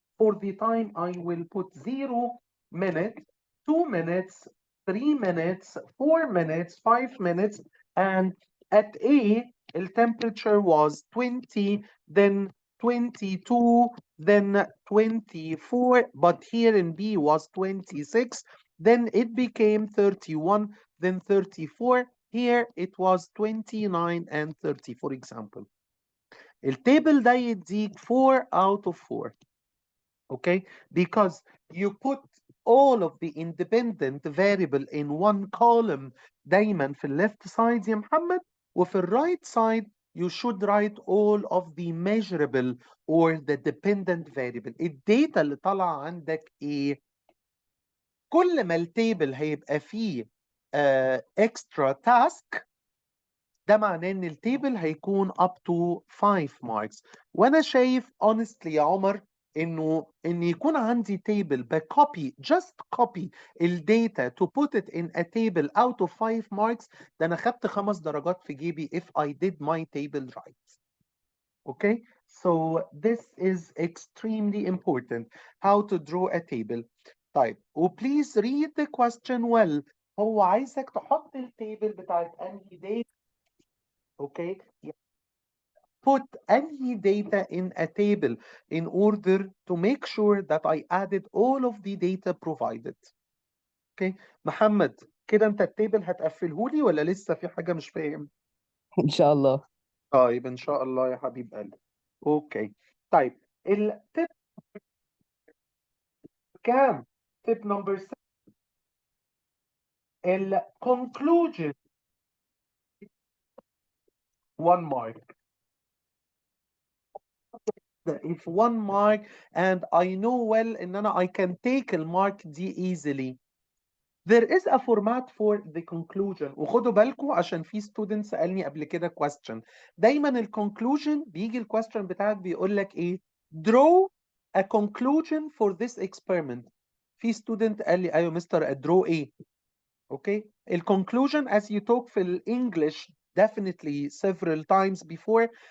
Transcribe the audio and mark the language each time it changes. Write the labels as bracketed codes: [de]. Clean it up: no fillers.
[en] For the time, I will put 0 minutes, 2 minutes, 3 minutes, 4 minutes, 5 minutes, and at A, the temperature was 20, then 22, then 24, but here in B was 26, then it became 31, then 34, here it was 29 and 30 for example. [ar] التابل ده يديك [en] 4 out of 4. Okay, because you put all of the independent variable in one column [ar] دايما في [en] left side [ar] يا محمد، وفي [en] right side you should write all of the measurable or the dependent variable. [ar] الداتا اللي طالعه عندك ايه؟ كل ما التابل هيبقى فيه extra task ده معناه ان التيبل هيكون [en] up to 5 marks. [ar] وانا شايف honestly يا عمر ان يكون عندي table بكوبي [en] just copy [ar] الداتا [en] to put it in a table out of 5 marks [ar] ده انا خدت 5 درجات في جيبي [en] if I did my table right. Okay, so this is extremely important how to draw a table. [ar] طيب وبليز [en] read the question well. [ar] هو عايزك تحط التيبل بتاعت انهي داتا. [en] Okay, put any data in a table in order to make sure that I added all of the data provided. [ar] Okay, محمد كده انت التيبل هتقفله لي ولا لسه في حاجة مش فاهم؟ إن شاء الله. طيب ان شاء الله يا حبيب قلبي. اوكي. [en] طيب التip كام؟ tip number 6. ال conclusion 1 mark. If 1 mark and I know well [ar] ان انا [en] I can take المارك دي easily. There is a format for the conclusion. [ar] وخدوا بالكم عشان في student سألني قبل كده question. دايما ال conclusion بيجي ال question بتاعك بيقول لك ايه؟ [en] Draw a conclusion for this experiment. [ar] في student قال لي ايوه مستر draw ايه؟ Okay. [en] ال conclusion as you talk في ال English definitely several times before.